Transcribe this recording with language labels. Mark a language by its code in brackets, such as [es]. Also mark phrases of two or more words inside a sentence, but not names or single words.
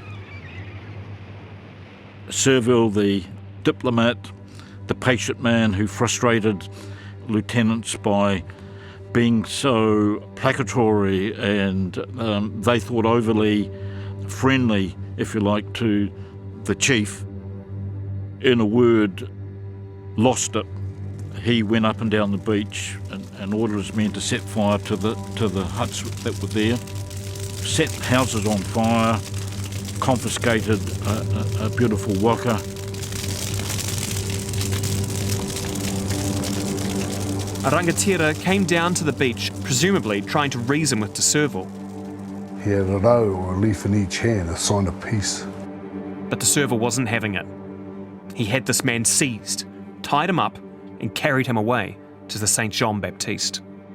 [en] Surville, the diplomat, the patient man who frustrated lieutenants by being so placatory and they thought overly friendly, if you like, to the chief. In a word, lost it. He went up and down the beach and ordered his men to set fire to the huts that were there, set houses on fire, confiscated a beautiful waka. A rangatira came down to the beach, presumably trying to reason with de Surville. He had a row or a leaf in each hand, a sign of peace. But de Surville wasn't having it. He had this man seized, tied him up, and carried him away to the St. Jean-Baptiste.